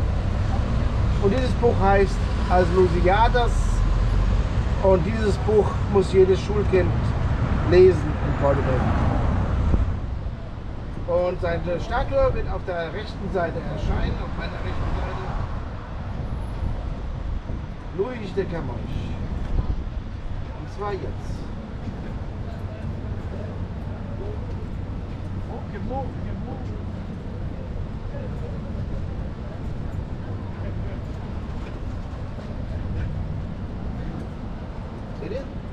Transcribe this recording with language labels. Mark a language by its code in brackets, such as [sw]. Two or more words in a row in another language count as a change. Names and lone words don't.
[de] Und dieses Buch heißt As Lusíadas, und dieses Buch muss jedes Schulkind lesen in Portugal. Und seine Statue wird auf der rechten Seite erscheinen, auf meiner rechten Seite. Luís de Camões. Und zwar jetzt. Seht ihr? Ja.